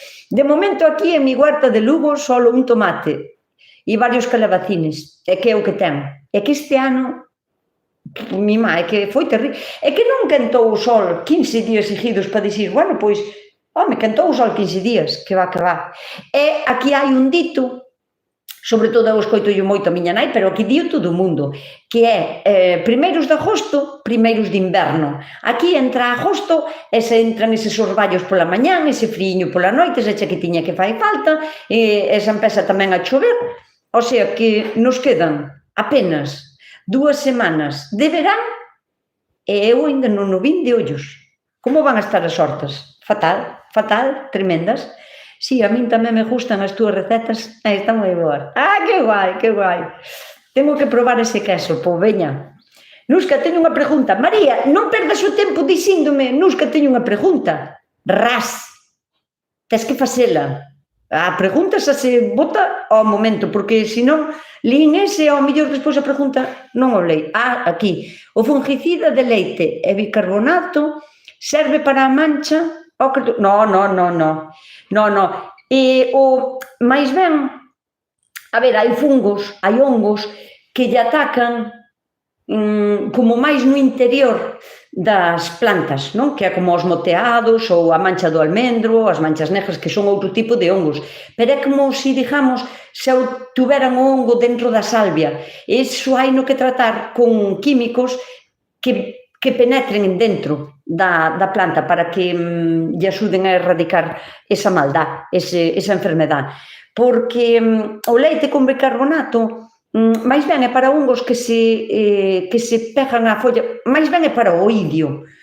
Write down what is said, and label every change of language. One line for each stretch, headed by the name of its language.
Spanish: De momento aquí en mi huerta de Lugo solo un tomate e varios calabacines,
Galician: é que é o que ten. É que este ano mima, é que foi terrible. É que non quentou o sol 15 días seguidos para dicir, bueno, pois, home, quentou o sol 15 días, que va. E aquí hai un dito, sobre todo eu escoito yo moito a miña nai, pero aquí dio todo o mundo, que é primeiros de agosto, primeiros de inverno. Aquí entra agosto e se entran eses orballos pola mañán, ese friño pola noite, esa chaquetiña que fai falta, e esa empeza tamén a chover. O sea que nos quedan apenas 2 semanas de verán e eu ainda non o vin de ollos. Como van a estar as hortas? Fatal, tremendas. Sí, a min tamén me gustan as túas recetas, están moi boas. Que guai.
Spanish: Tengo que probar ese queso,
Galician: pois veña. Nusca, teño unha pregunta. María, non perdas o tempo dicíndome, Nusca, teño unha pregunta. Ras. Tes que facela. A pregunta xa se bota ao momento, porque senón lín ese, ao mellor despois a pregunta non o lei. Aquí. O fungicida de leite e bicarbonato serve para a mancha? No. E o máis ben, A ver, hai fungos, hai hongos que lle atacan como máis no interior das plantas, non? Que é como os moteados ou a mancha do almendro, as manchas negras, que son outro tipo de hongos. Pero é como se, digamos, se tuveran o hongo dentro da salvia. Iso hai no que tratar con químicos que penetren dentro da planta para que lle axuden a erradicar esa maldad, esa enfermedad. Porque o leite con bicarbonato máis ben é para hongos que se pegan á folla, máis ben é para o oidio.